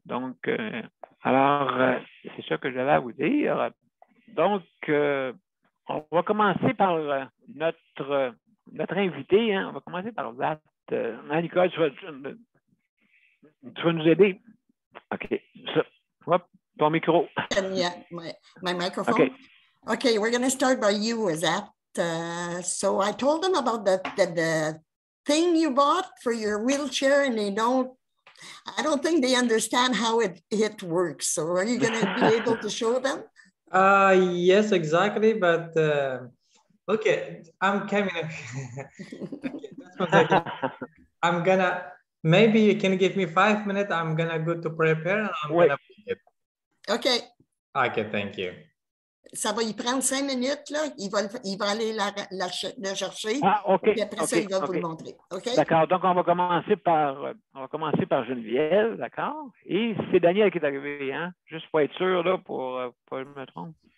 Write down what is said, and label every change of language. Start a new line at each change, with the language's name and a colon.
French: Donc, alors, c'est ça que j'avais à vous dire. Donc, on va commencer par notre invité. Hein, on va commencer par Zat. Nicole, tu vas nous aider. OK. Hop, ton micro.
English: Yeah, my microphone. Okay, we're going to start by you, Zat. So I told them about the thing you bought for your wheelchair, and I don't think they understand how it works. So are you going to be able to show them? Yes, exactly. But okay, I'm coming. Okay, that's 1 second. I'm gonna, maybe you can give me 5 minutes. I'm gonna go to prepare and I'm gonna pick it. Okay. Okay, thank you.
French: Ça va y prendre 5 minutes, là. Il va aller le chercher. OK. Et après ça, il va vous le montrer. OK? D'accord. Donc, on va commencer par Geneviève, d'accord? Et c'est Daniel qui est arrivé, hein? Juste pour être sûr, là, pour pas me tromper.